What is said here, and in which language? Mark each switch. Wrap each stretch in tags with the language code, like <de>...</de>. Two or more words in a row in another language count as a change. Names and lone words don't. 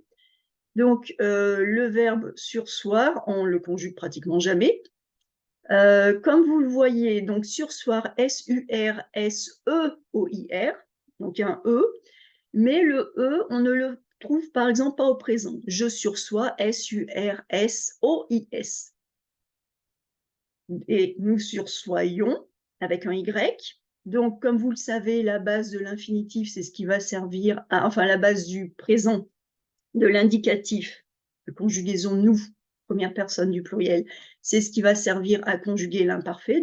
<fr>Donc, le verbe surseoir, on le conjugue pratiquement jamais. Comme vous le voyez, donc surseoir, S-U-R-S-E-O-I-R, donc un E, mais le E, on ne le trouve par exemple pas au présent. Je sursois, S-U-R-S-O-I-S. Et nous sursoyons avec un Y. Donc, comme vous le savez, la base de l'infinitif, c'est ce qui va servir à, enfin, la base du présent de l'indicatif, de conjugaison nous, première personne du pluriel, c'est ce qui va servir à conjuguer l'imparfait.</fr>